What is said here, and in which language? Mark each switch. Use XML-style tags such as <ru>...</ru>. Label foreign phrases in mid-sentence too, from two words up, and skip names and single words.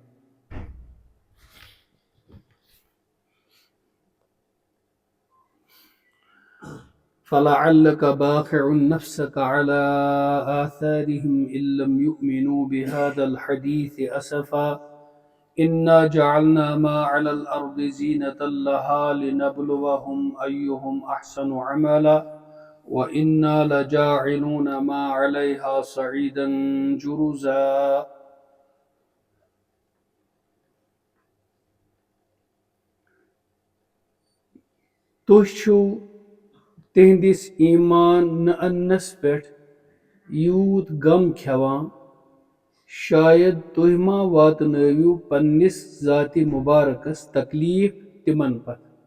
<ar>فلعلك باخع نفسك على آثارهم إن لم يؤمنوا بهذا الحديث أسفا إنا جعلنا ما على الأرض زينة لها لنبلوهم أيهم أحسن عملا وإنا لجاعلون ما عليها صعيدا جرزا.</ar> <ks>تُہۍ چھِو تِہنٛدِس ایمان نہٕ اَننَس پٮ۪ٹھ یوٗت غم کھٮ۪وان شاید تُہۍ ما واتنٲوِو پننِس ذاتِ مُبارکس تکلیٖف تِمن پتہٕ</ks>